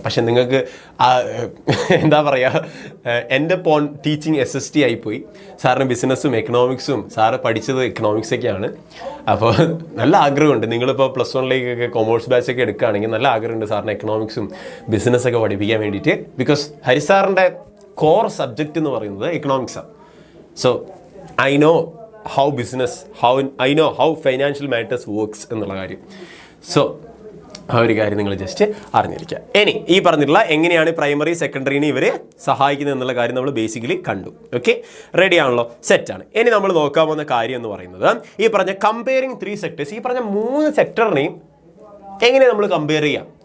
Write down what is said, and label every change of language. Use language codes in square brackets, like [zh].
[ml] പക്ഷെ നിങ്ങൾക്ക് എന്താ പറയുക, എൻ്റെ ടീച്ചിങ് SST ആയിപ്പോയി. സാറിന് ബിസിനസ്സും എക്കണോമിക്സും, സാറ് പഠിച്ചത് എക്കണോമിക്സൊക്കെയാണ്. അപ്പോൾ നല്ല ആഗ്രഹമുണ്ട്. നിങ്ങളിപ്പോൾ +1 കൊമേഴ്സ് ബാച്ചൊക്കെ എടുക്കുകയാണെങ്കിൽ നല്ല ആഗ്രഹമുണ്ട് സാറിന് എക്കണോമിക്സും ബിസിനസ്സൊക്കെ പഠിപ്പിക്കാൻ വേണ്ടിയിട്ട്. ബിക്കോസ് ഹരിസാറിൻ്റെ കോർ സബ്ജക്റ്റ് എന്ന് പറയുന്നത് എക്കണോമിക്സാണ്. [en] so I know how financial matters works [ml] എന്നുള്ള കാര്യം. സോ ആ ഒരു കാര്യം നിങ്ങൾ ജസ്റ്റ് അറിഞ്ഞിരിക്കുക. ഇനി ഈ പറഞ്ഞിട്ടുള്ള എങ്ങനെയാണ് പ്രൈമറി സെക്കൻഡറിനെ ഇവർ സഹായിക്കുന്നത് എന്നുള്ള കാര്യം നമ്മൾ ബേസിക്കലി കണ്ടു. ഓക്കെ, റെഡി ആണല്ലോ, സെറ്റാണ്. ഇനി നമ്മൾ നോക്കാൻ പോകുന്ന കാര്യം എന്ന് പറയുന്നത് ഈ പറഞ്ഞ കമ്പയറിങ് 3 സെക്ടേഴ്സ്, ഈ പറഞ്ഞ 3 സെക്ടറിനെയും എങ്ങനെ നമ്മൾ കമ്പയർ ചെയ്യാം.